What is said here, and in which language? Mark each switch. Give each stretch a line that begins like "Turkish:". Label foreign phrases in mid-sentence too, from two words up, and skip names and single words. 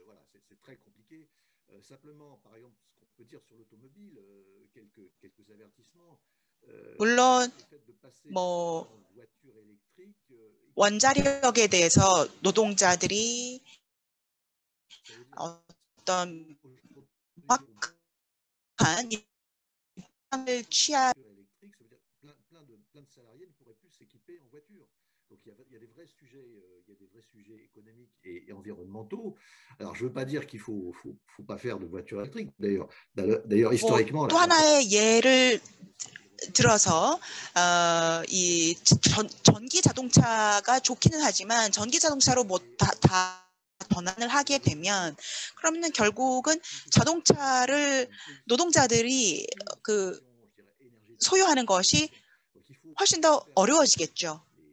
Korean: 물론 원자력에 대해서 노동자들이 어떤 확한 입장을 취하
French: Donc il y a des vrais sujets économiques et environnementaux. Alors je veux pas dire qu'il faut pas faire de voitures électriques. D'ailleurs historiquement.
Korean: 또 하나의 예를 들어서 이 전기 자동차가 좋기는 하지만 전기 자동차로 다 전환을 하게 되면 그러면 결국은 자동차를 노동자들이 소유하는 것이 훨씬 더 어려워지겠죠.